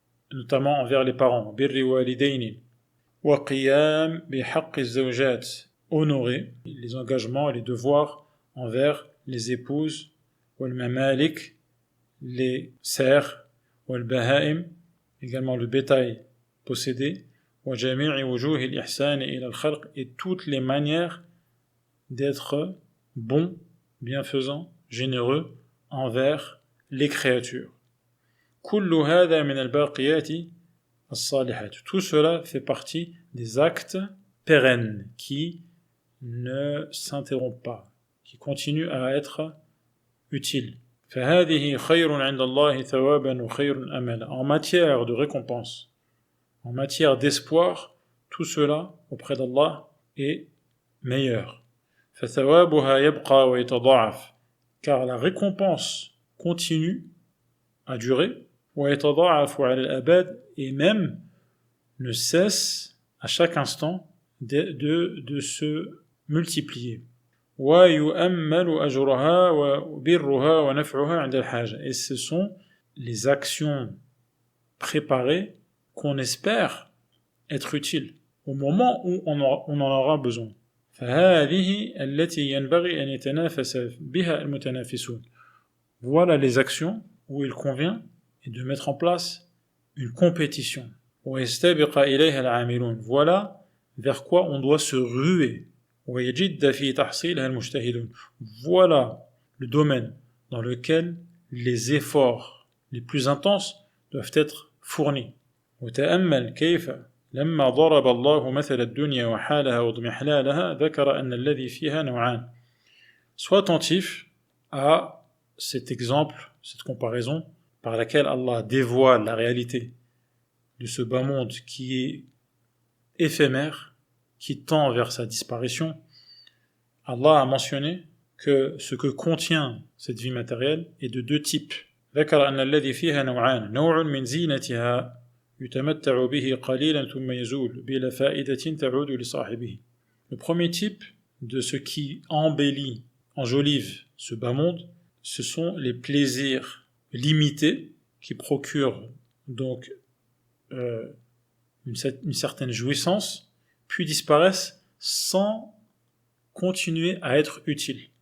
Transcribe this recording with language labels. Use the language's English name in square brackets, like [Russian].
[French] notamment envers les parents, [Arabic] birri walidayni, wa qiyam bi haqqi zawjat, [French] honorer les engagements et les devoirs envers les épouses, [Arabic] wal mamalik, [French] les serfs, [Arabic] wal bahaim, [French] également le bétail possédé, [Arabic] wa jami'i wujuhi al-ihsan ila al-khalq, [French] et toutes les manières d'être bon, bienfaisant, généreux envers les créatures. [Arabic] Kullu hadha min al-baqiyati as-salihat. [French] Tout cela fait partie des actes pérennes qui ne s'interrompent pas, qui continuent à être utiles. [Arabic] فهذه خير عند الله ثوابا وخير أملا. [French] En matière de récompense, en matière d'espoir, tout cela auprès d'Allah est meilleur. [Arabic] فثوابها يبقى ويتضاعف, [French] car la récompense continue à durer, [Arabic] ويتضاعف على الأبد, [French] et même ne cesse à chaque instant de se multiplier. [Arabic] ويؤمل أجرها وبرها ونفعها عند الحاجة. [French] Et ce sont les actions préparées qu'on espère être utiles au moment où on en aura besoin. [Arabic] فهذه التي ينبغي أن يتنافس بها المتنافسون. [French] Voilà les actions où il convient de mettre en place une compétition. [Arabic] ويستبق إليها العاملون. [French] Voilà vers quoi on doit se ruer. [Arabic] ويجد في تحصيلها المجتهدون. [French] Voilà le domaine dans lequel les efforts les plus intenses doivent être fournis. [Arabic] وتأمل كيف لما ضرب الله مثل الدنيا وحالها واضمحلالها ذكر أن الذي فيها نوعان. [French] Sois attentif à cet exemple, cette comparaison par laquelle Allah dévoile la réalité de ce bas monde qui est éphémère, qui tend vers sa disparition. Allah a mentionné que ce que contient cette vie matérielle est de deux types. [Arabic] ذكر أن الذي فيها نوعان نوع من زينتها يتمتع به قليلا ثم يزول بلا فائدة تعود لصاحبه. [French] Le premier type de ce qui embellit, enjolive ce bas monde, ce sont les plaisirs limités qui procurent donc une certaine jouissance, puis disparaissent sans continuer à être utiles.